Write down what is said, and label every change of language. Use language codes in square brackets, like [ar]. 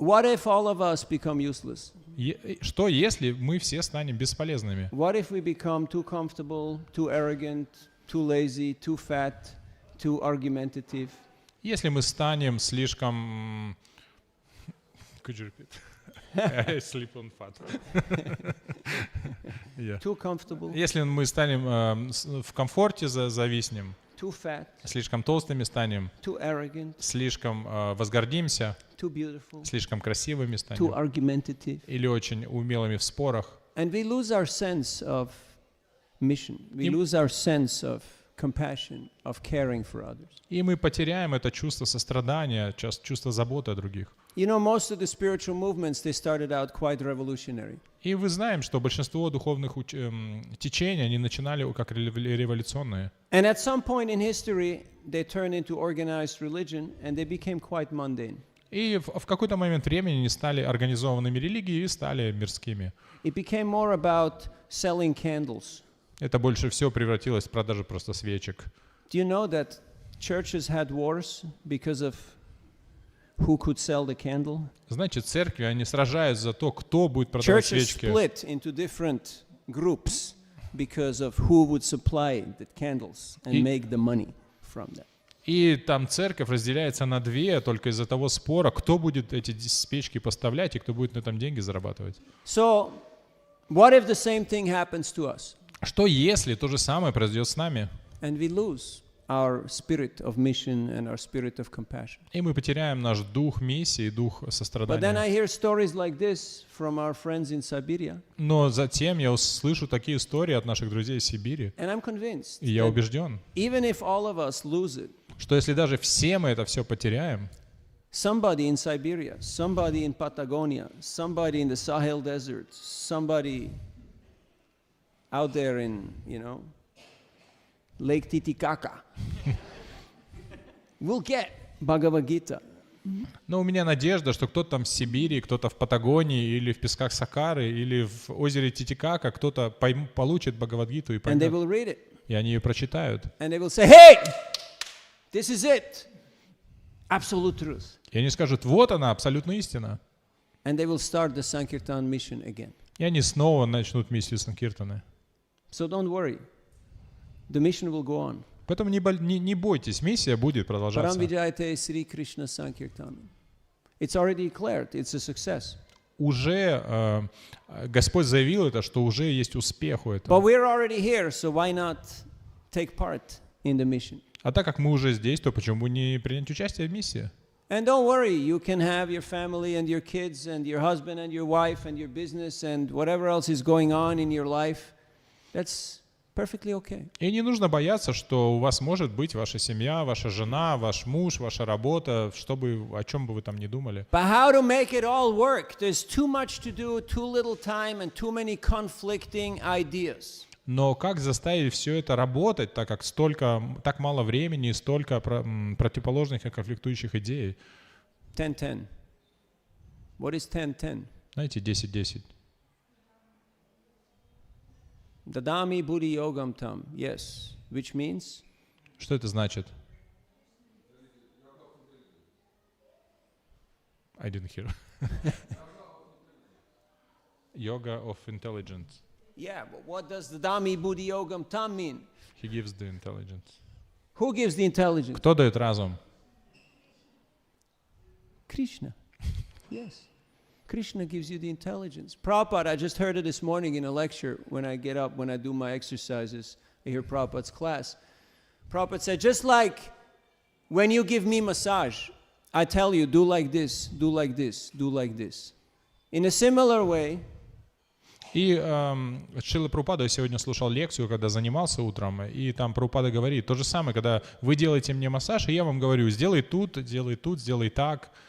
[en] what if all of us become useless? [ru] что если мы все станем бесполезными? [en] What if we become too comfortable, too arrogant, too lazy, too fat, too argumentative? [ru] Если мы станем слишком... [en] Could you repeat? I sleep on fat. Yeah. Too comfortable, [ru] Если мы станем в комфорте зависнем, [en] too fat, [ru] слишком толстыми станем, [en] too arrogant, [ru] слишком возгордимся, [en] too beautiful, [ru] слишком красивыми [en] too [ru] станем [en] argumentative. [ru] или очень умелыми в спорах, [en] And we lose our sense of mission. We Im- lose our sense of compassion, of caring for others. [ru] и мы потеряем это чувство сострадания, чувство заботы о других. [en] You know, most of the spiritual movements, they started out quite revolutionary. [ru] И вы знаем, что большинство духовных течений, они начинали как революционные. [en] And at some point in history, they turned into organized religion and they became quite mundane. [ru] И в какой-то момент времени они стали организованными религией и стали мирскими. [en] It became more about selling candles. [ru] Это больше всего превратилось в продажу просто свечек. [en] Do you know that churches had wars because of who could sell the candle? [ru] Значит, церкви, они сражаются за то, кто будет продавать [en] Churches [ru] свечки. [en] split into different groups because of who would supply the candles and [ru] И- [en] make the money from them. [ru] И там церковь разделяется на две только из-за того спора, кто будет эти свечки поставлять и кто будет на этом деньги зарабатывать. [en] So, what if the same thing happens to us [ru] Что если то же самое произойдет с нами, [en] and we lose our spirit of mission and our spirit of compassion? [ru] и мы потеряем наш дух миссии и дух [en] But then I [ru] сострадания? [en] hear stories like this from our friends in Siberia, [ru] Но затем я слышу такие истории от наших друзей из Сибири, [en] and I'm convinced [ru] и я [en] that [ru] убежден, [en] even if all of us lose it, [ru] что если даже все мы это все потеряем, [en] somebody in Siberia, somebody in Patagonia, somebody in the Sahel Desert, somebody out there in, Lake Titicaca will get Bhagavad Gita. [ru] но у меня надежда, что кто-то там в Сибири, кто-то в Патагонии или в песках Сахары или в озере Титикака, кто-то получит Бхагавад-гиту и [en] And they [ru] поймет, [en] will read it. [ru] и они ее прочитают. [en] And they will say, hey, this is it. Absolute truth. [ru] И они скажут, вот она, абсолютная истина. [en] And they will start the Sankirtan mission again. [ru] И они снова начнут миссию Санкиртаны. [en] So don't worry. The mission will go on. [ru] Поэтому не бойтесь, миссия будет продолжаться. [sa] Paramvijayate Sri Krishna Sankirtan. [en] It's already declared. It's a success. [ru] Уже Господь заявил это, что уже есть успех у [en] But [ru] этого. [en] we're already here, so why not take part in the mission? [ru] А так как мы уже здесь, то почему бы не принять участие в миссии? [en] And don't worry, you can have your family and your kids and your husband and your wife and your business and whatever else is going on in your life. That's Perfectly okay. [ru] И не нужно бояться, что у вас может быть ваша семья, ваша жена, ваш муж, ваша работа, о чем бы вы там ни думали. [en] But how to make it all work? There's too much to do, too little time, and too many conflicting ideas. [ru] Но как заставить все это работать, так как так мало времени и столько противоположных и конфликтующих идей? [en] 10-10. What is 10-10? [ru] Знаете, 10-10. [sa] Dadami buddhi yogam tam. [en] Yes. Which means? [ru] Что это значит? [en] I didn't hear. Yoga of intelligence. Yeah, but what does [sa] Dadami buddhi yogam tam [en] mean? He gives the intelligence. Who gives the intelligence? [ru] Кто дает разум? [en] Krishna. Yes. Krishna gives you the intelligence. Prabhupada, I just heard it this morning in a lecture when I get up, when I do my exercises. I hear Prabhupada's class. Prabhupada said, just like when you give me massage, I tell you, do like this, do like this, do like this. In a similar way, [ru] И Шрила Прабхупада, я сегодня слушал лекцию, когда занимался утром, и там Прабхупада говорит, то же самое, когда вы делаете мне массаж, и я вам говорю, сделай тут, сделай так.